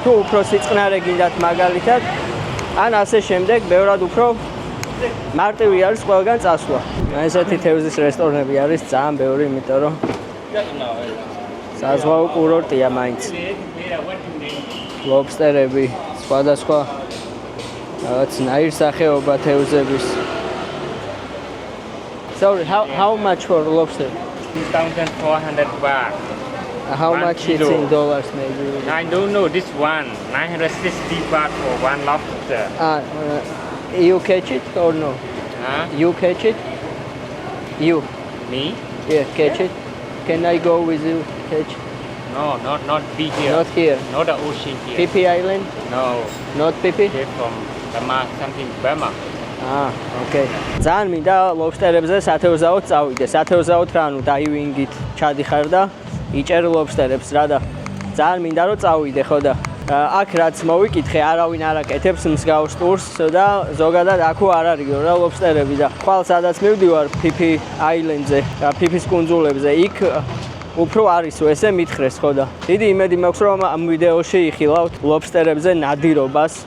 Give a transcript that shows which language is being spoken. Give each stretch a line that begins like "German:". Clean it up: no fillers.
Georgian: თუ უფრო სიწყნარე გინდათ მაგალითად, ან ასე შემდეგ, ბევრად უფრო მარტივი არის ყველგან წასვლა. ესეთი თევზის რესტორნები არის ძალიან ბევრი, იმიტომ რომ საზღვაო კურორტია მაინც. ლობსტერები, სხვადასხვა რაღაც ნაირსახეობა თევზების.
English: Sorry, how much for lobster? 2,400 baht. How 1 much kilo. it's in dollars maybe? I don't know this one. 960 baht for one lobster. You catch it or no? Huh? You catch it? You? Me? Yeah, catch it. Can I go with you? Catch? No, not be here. Not here. Not the ocean here. PP Island? No. Not PP? Here from Burma, something Burma. Okay.
Georgian: ძალიან მინდა ლობსტერებზე სათევზაოდ წავიდე. სათევზაოდ რა, ანუ დაივინგით ჩადიხარ და იჭერ ლობსტერებს რა და ძალიან მინდა რომ წავიდე, ხო და აქ რაც მოვიკითხე, არავინ არ აკეთებს მსგავს ტურს და ზოგადად აქო არ არისო რა ლობსტერები და ხვალ სადაც მივდივარ PP Island-ზე, PP-ის კუნძულებზე, იქ უფრო არისო, ესე მითხრეს ხო და დიდი იმედი მაქვს რომ ამ ვიდეოში იხილავთ ლობსტერებზე ნადირობას.